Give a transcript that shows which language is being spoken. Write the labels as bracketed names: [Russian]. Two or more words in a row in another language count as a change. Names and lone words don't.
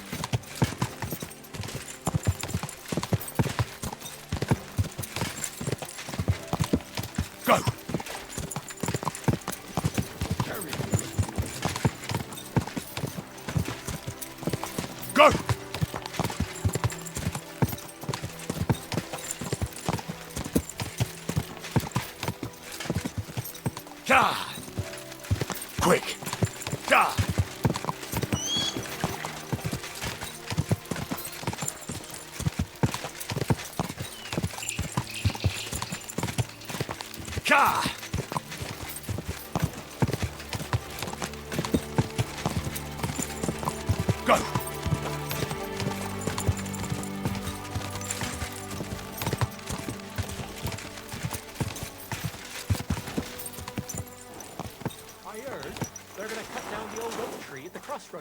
[English] Go! Go! Ja! Quick! Ja! Ja! Go! I heard they're gonna cut down the old oak tree at the crossroads.